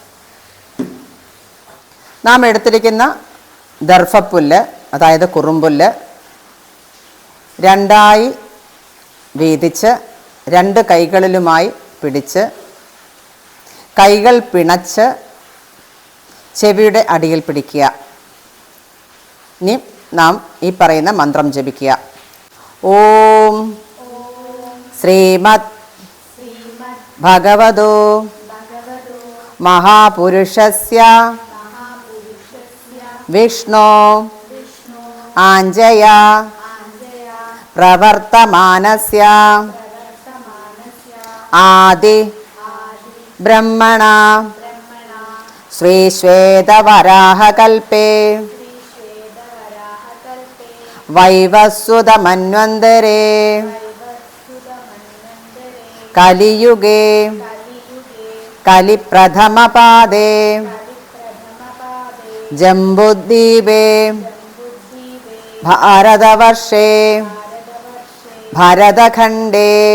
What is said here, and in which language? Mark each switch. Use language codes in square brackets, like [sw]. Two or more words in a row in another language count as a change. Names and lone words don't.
[ml] നാം എടുത്തിരിക്കുന്ന ദർഭപ്പുല്ല്, അതായത് കുറുമ്പുല്ല്, രണ്ടായി വീതിച്ച് 2 കൈകളിലുമായി പിടിച്ച് കൈകൾ പിണച്ച് ചെവിയുടെ അടിയിൽ പിടിക്കുക. ഇനി നാം ഈ പറയുന്ന മന്ത്രം ജപിക്കുക. [sa] ഓം ശ്രീമദ് ഭഗവതോ महापुरुषस्य विष्णो आञ्जया प्रवर्तमानस्य आदि ब्रह्मणा श्रीश्वेतवराहकल्पे वैवस्वतमन्वन्तरे कलियुगे कलिप्रथमपादे जम्बुद्वीपे भारतवर्षे भरतखण्डे